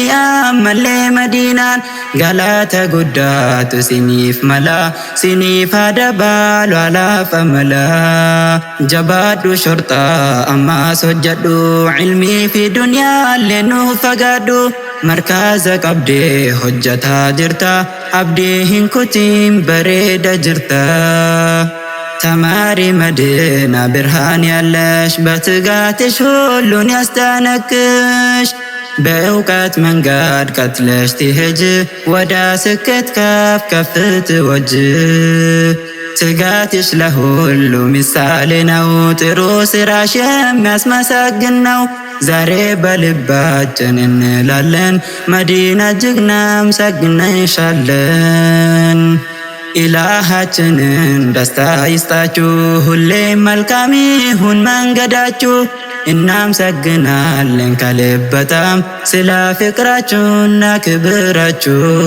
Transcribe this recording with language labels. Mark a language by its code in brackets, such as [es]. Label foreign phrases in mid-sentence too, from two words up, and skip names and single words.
[om] ammallee madiinaan galata guddaatu siniif mala siniif adabaalu alaaf amala jabaadhu shortaa ammaas hojjadhu ilmii fi dunyaallee nuuf fagaadhu markaza qabdee hojjataa jirta abdii hin kutiin bareeda jirta [am] ተማሪ መዲና ብርሃን ያለሽ በትጋትሽ ሁሉን ያስታነቅሽ በእውቀት መንገድ ቀጥለሽ ትሄጂ ወደ ስኬት ከፍ ከፍ ትወጂ ትጋትሽ ለሁሉ ምሳሌ ነው ጥሩ ስራሽ የሚያስመሰግን ነው ዛሬ በልባችን እንላለን መዲና እጅግ እናመሰግንሻለን ኢላሃችንን ደስታ ይስጣችሁ ሁሌም መልካም ይሁን መንገዳችሁ እናመሰግናለን ከልብ በጣም ስለ ፍቅራችሁና ክብራችሁ